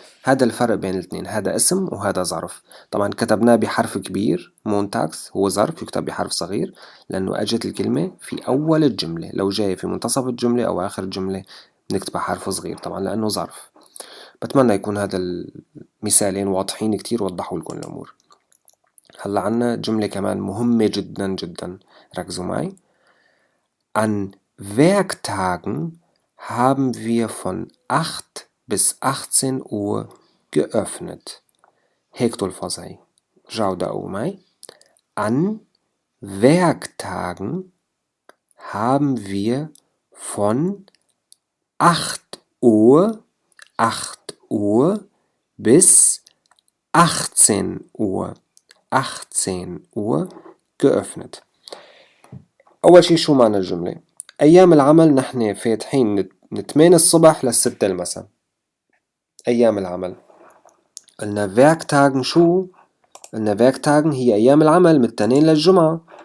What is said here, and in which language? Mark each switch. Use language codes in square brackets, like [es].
[ar] هذا الفرق بين الاثنين، هذا اسم وهذا ظرف. طبعا كتبناه بحرف كبير، مونتاكس هو ظرف يكتب بحرف صغير، لأنه اجت الكلمة في أول الجملة، لو جاي في منتصف الجملة أو آخر الجملة نكتب حرف صغير طبعا لأنه ظرف. بتمنى يكون هذا المثالين واضحين كتير ووضحوا لكم الأمور. هلا عنا جملة كمان مهمة جدا جدا، ركزوا معي. [de] An Werktagen haben wir von 8 bis 18 Uhr geöffnet. Hektol Fosai. Schau da umai. An Werktagen haben wir von 8 Uhr bis 18 Uhr. 18 Uhr geöffnet. [ar] أول شيء شو معنى الجملة؟ أيام العمل نحن فاتحين من 8 الصبح للستة المساء. أيام العمل قلنا Werktagen شو؟ قلنا Werktagen هي أيام العمل من الاثنين للجمعة.